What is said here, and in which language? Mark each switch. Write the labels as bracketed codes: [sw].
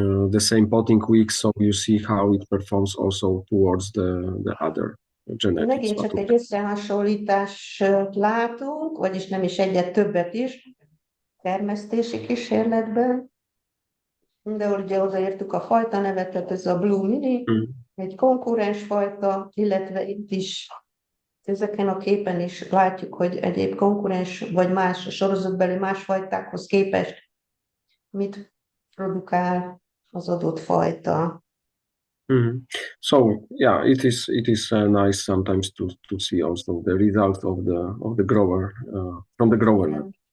[en] The same potting weeks, so you see how it performs also towards the other genetics. [hu] Megint csak egy összehasonlítást látunk, vagyis nem is egyet, többet is, termesztési kísérletben. De ugye odaértük a fajta nevet, tehát ez a Blue Mini, egy konkurens fajta, illetve itt is ezeken a képen is látjuk, hogy egyéb konkurens, vagy más, a sorozatbeli más fajtákhoz képest mit produkál az adott fajta. [en] So yeah, it is nice sometimes to see also the results of the grower from the grower lab.